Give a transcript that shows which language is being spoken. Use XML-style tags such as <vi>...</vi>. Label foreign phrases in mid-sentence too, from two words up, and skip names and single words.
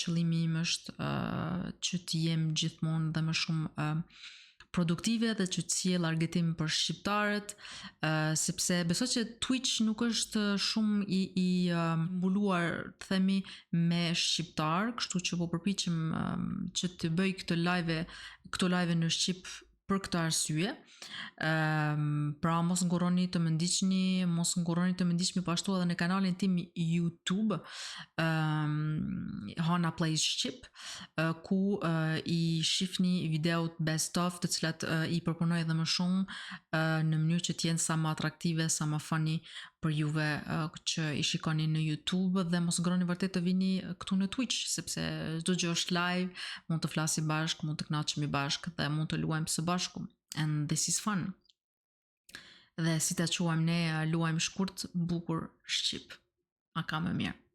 <sq>qëllimi im është që të jem gjithmonë dhe më shumë produktive dhe që të sjell argëtim për shqiptarët, sepse besoj që Twitch nuk është shumë i mbuluar, të themi, me shqiptar, kështu që po përpiqem që të bëj këto live në shqip për këtë arsye. Pra mos ngurroni të më ndiqni po ashtu edhe në kanalin tim YouTube, Hana Plays Shqip, ku i shihni videot</sq> <en>best of,</en> <sq>të cilat i përpunoj edhe më shumë në mënyrë që të jenë sa më atraktive, sa më funny për juve që i shikoni në YouTube, dhe mos ngurroni vërtet të vini këtu në Twitch, sepse çdo gjë është live, mund të flasim bashkë, mund të kënaqemi bashkë dhe mund të luajmë së bashku.</sq> <en>And this is fun.</en> <sq>Dhe si ta quajmë ne, luajmë shkurt, bukur, shqip. A ka më mirë.</sq>